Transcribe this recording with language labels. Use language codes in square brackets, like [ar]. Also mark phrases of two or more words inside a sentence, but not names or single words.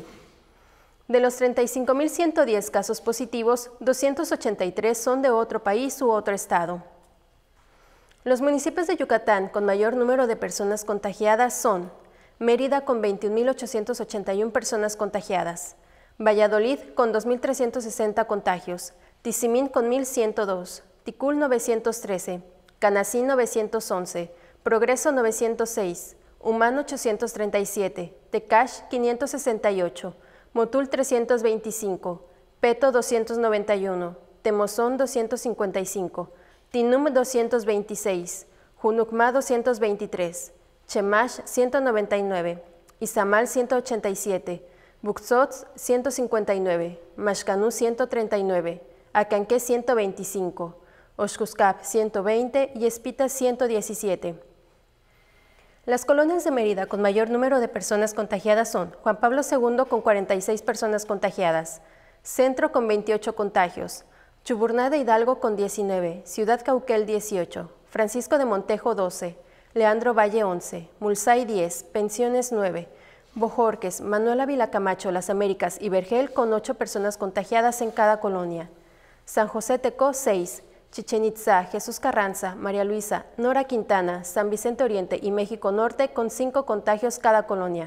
[es] De los 35.110 casos positivos, 283 son de otro país u otro estado. Los municipios de Yucatán con mayor número de personas contagiadas son Mérida con 21.881 personas contagiadas, Valladolid con 2.360 contagios, Tizimín con 1.102, Ticul 913, Canacín 911, Progreso 906, Humán 837, Tecash 568, Motul 325, Peto 291, Temozón 255, Tinum 226, Junucmá 223, Chemash 199, Izamal 187, Buxots 159, Maxcanú 139, Acanqué 125, Oxcuscap 120 y Espita 117. Las colonias de Mérida con mayor número de personas contagiadas son Juan Pablo II con 46 personas contagiadas, Centro con 28 contagios, Chuburná de Hidalgo con 19, Ciudad Cauquel 18, Francisco de Montejo 12, Leandro Valle 11, Mulsay 10, Pensiones 9, Bojorques, Manuel Ávila Camacho, Las Américas y Vergel con 8 personas contagiadas en cada colonia, San José Tecó 6, Chichén Itzá, Jesús Carranza, María Luisa, Nora Quintana, San Vicente Oriente y México Norte con 5 contagios cada colonia.